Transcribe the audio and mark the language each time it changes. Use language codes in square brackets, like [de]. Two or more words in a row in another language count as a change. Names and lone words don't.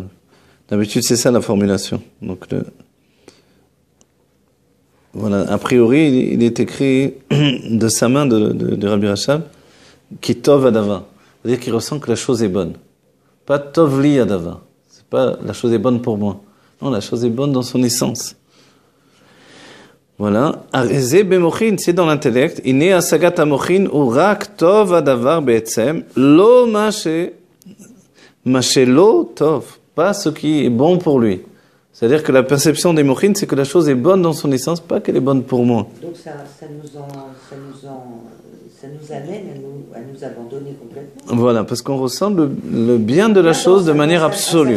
[fr] D'habitude, c'est ça la formulation. Donc, voilà, a priori, il est écrit de sa main de Rabbi Rachab, [he] כי טוב הדבר. [fr] C'est-à-dire qu'il ressent que la chose est bonne. Pas [he] טוב לי הדבר. [fr] C'est pas la chose est bonne pour moi. Non, la chose est bonne dans son essence. Voilà. [he] הרי זה במוחין, [fr] c'est dans l'intellect. [he] אינה השגת המוחין ורק טוב הדבר בעצם לא מה שלו טוב. [fr] Pas ce qui est bon pour lui. C'est-à-dire que la perception des mochin, c'est que la chose est bonne dans son essence, pas qu'elle est bonne pour moi. Donc ça nous amène à nous abandonner complètement. Voilà, parce qu'on ressent le bien de la chose de manière absolue.